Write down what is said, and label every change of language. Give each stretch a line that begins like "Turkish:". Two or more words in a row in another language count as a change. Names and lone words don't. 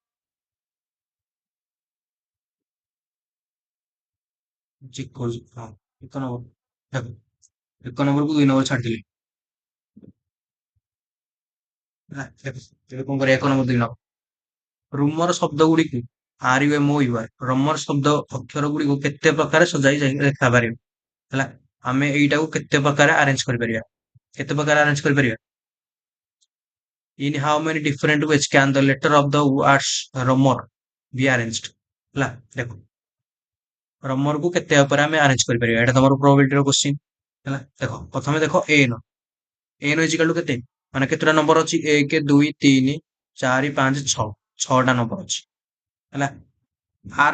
Odia: ଚେକ୍ କରୁଛି ହଁ 1 ନମ୍ବର ଦେଖ 1 ନମ୍ବରକୁ 2 ନମ୍ବର ଛାଡ଼ିଥିଲେ ହେଲା ଦେଖ ଏବେ କଣ କରିବା 1 ନମ୍ବର 2 ନମ୍ବର ରୁମର ଶବ୍ଦ ଗୁଡ଼ିକୁ RUMOUR ରମର ଶବ୍ଦ ଅକ୍ଷର ଗୁଡ଼ିକୁ କେତେ ପ୍ରକାର ସଜାଇ ଲେଖାପାରିବ ହେଲା ଆମେ ଏଇଟାକୁ କେତେ ପ୍ରକାର ଆରେଞ୍ଜ କରିପାରିବା କେତେ ପ୍ରକାର ଆରେଞ୍ଜ କରିପାରିବା
English: in how many different ways can the letter of the words romer be arranged
Odia: ହେଲା ଦେଖ ରମରକୁ କେତେ ଉପରେ ଆମେ ଆରେଞ୍ଜ କରିପାରିବା ଏଇଟା ତମର ପ୍ରୋବାବିଲିଟିର କ୍ୱେଶ୍ଚିନ୍ ହେଲା ଦେଖ ପ୍ରଥମେ ଦେଖ ଏନ
English: equal to
Odia: କେତେ ମାନେ କେତେଟା ନମ୍ବର ଅଛି 1 2 3 4 5 6 6ଟା ନମ୍ବର ଅଛି ହେଲା ଆର